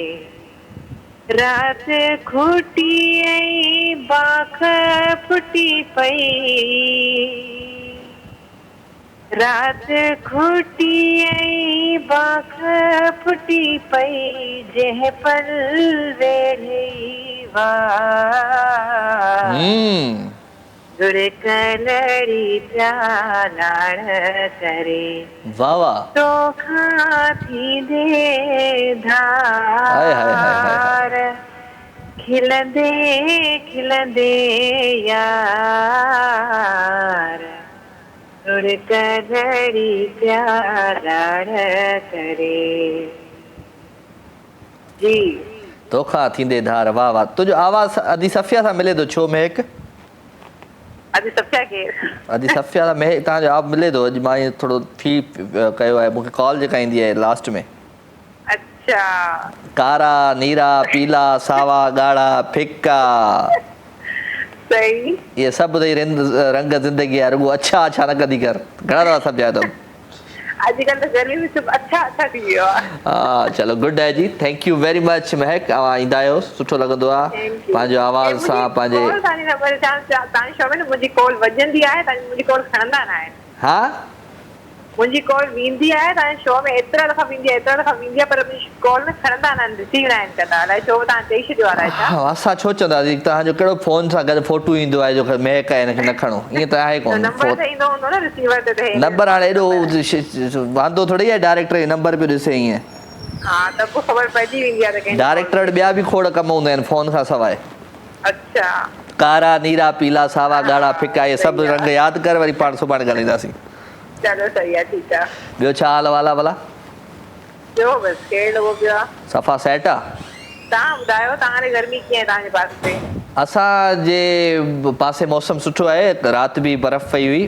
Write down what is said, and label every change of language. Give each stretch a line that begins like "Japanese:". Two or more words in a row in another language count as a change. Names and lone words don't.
Sindhi: रात खुटी आई बाख फुटी पई रात खुटी आई बाख फुटी पई जंहिं पल वेढ़ी वार जुड़क लड़ी प्यालाड़ करे वाह वाह तोखां थींदे धार खिलंदे खिलंदे यार जुड़क लड़ी प्यालाड़ करे जी तोखां थींदे धार वाह वाह तुंहिंजो आवाज़ अदी सफ़िया सां मिले थो छो महक अॼु सफ़िया खे अदी सफ़िया सां महक तव्हांजो आवाज़ मिले थो अॼु मां ईअं थोरो फी कयो आहे मूंखे कॉल जेका ईंदी आहे लास्ट में अच्छा कारा नीरा पीला सावा ॻाढ़ा फिका सही ये सभु अथई रंग ज़िंदगी आहे रुॻो अच्छा अच्छा न कदी कर घणा दफ़ा सम्झायो अथमि अॼुकल्ह त गर्मी में सभु अच्छा अच्छा थी वियो आहे हा चलो गुड आहे जी
English: thank you very much
Sindhi: महक तव्हां ईंदा आहियो सुठो लॻंदो आहे पंहिंजो आवाज़ सां पंहिंजे तव्हांजी शो में न मुंहिंजी कॉल वॼंदी आहे तव्हां मुंहिंजी कॉल खणंदा न आहिनि हा मुंहिंजी कॉल वेंदी आहे तव्हांजे शो में एतिरा दफ़ा वेंदी आहे पर मुंहिंजी कॉल न खणंदा न आहिनि रिसीव न आहिनि कंदा अलाए छो तव्हां चई छॾियो आहे असां छो चवंदासीं तव्हांजो कहिड़ो फोन सां गॾु फोटो ईंदो आहे जो महक आहे हिनखे न खणो ईअं त आहे कोन नंबर हाणे एॾो वांदो थोरी आहे डायरेक्टर जो नंबर पियो ॾिसे ईअं हा त पोइ ख़बर पइजी वेंदी आहे डायरेक्टर वटि ॿिया बि खोड़ कम हूंदा आहिनि फोन खां सवाइ अच्छा कारा नीरा पीला सावा ॻाढ़ा फिका इहे सभु रंग यादि कर वरी पाण सुभाणे ॻाल्हाईंदासीं चलो सही आहे ठीकु आहे ॿियो छा हाल वाला भला ॿियो बसि कहिड़ो पियो आहे सफ़ा सेट आहे तव्हां ॿुधायो तव्हांजे गर्मी कीअं आहे तव्हांजे पासे असांजे पासे मौसम सुठो आहे, राति बि बर्फ़ पई हुई।